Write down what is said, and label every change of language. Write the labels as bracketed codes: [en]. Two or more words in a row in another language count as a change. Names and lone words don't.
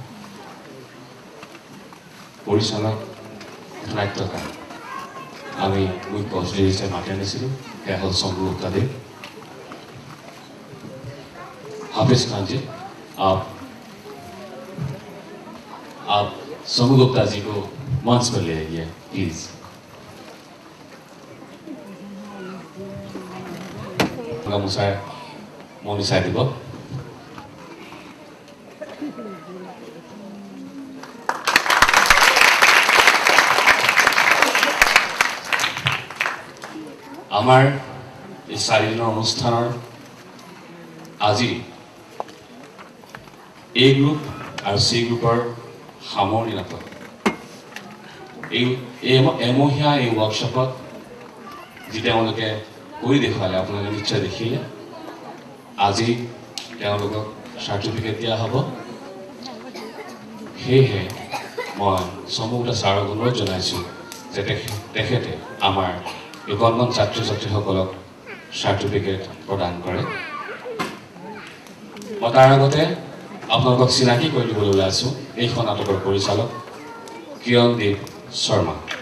[as] পৰিচালক নাট্যকাৰ আমি মুখ্য অতিথি হিচাপে মাতি আনিছিলোঁ। সেয়া হ'ল शंभू गुप्ता देव। [hi] हाफिज खान जी, आप शंभू गुप्ता जी को मंच पर ले आइए प्लीज। [as] गामोचाৰ মনি চাই দিব। আমাৰ এই 4 দিনৰ অনুষ্ঠানৰ আজি A গ্ৰুপ আৰু C গ্ৰুপৰ সামৰণি নাটক। এই এমহীয়া এই ৱৰ্কশ্বপত যি তেওঁলোকে কৰি দেখুৱালে আপোনালোকে নিশ্চয় দেখিলে। আজি তেওঁলোকক চাৰ্টিফিকেট দিয়া হ'ব। সেয়েহে মই शंभू गुप्ता ছাৰক অনুৰোধ জনাইছোঁ যে তেখেতে আমাৰ এই কণমান ছাত্ৰ ছাত্ৰীসকলক চাৰ্টিফিকেট প্ৰদান কৰে। মই তাৰ আগতে আপোনালোকক চিনাকি কৰি দিবলৈ ওলাইছোঁ এইখন নাটকৰ পৰিচালক কিৰণদীপ শৰ্মা।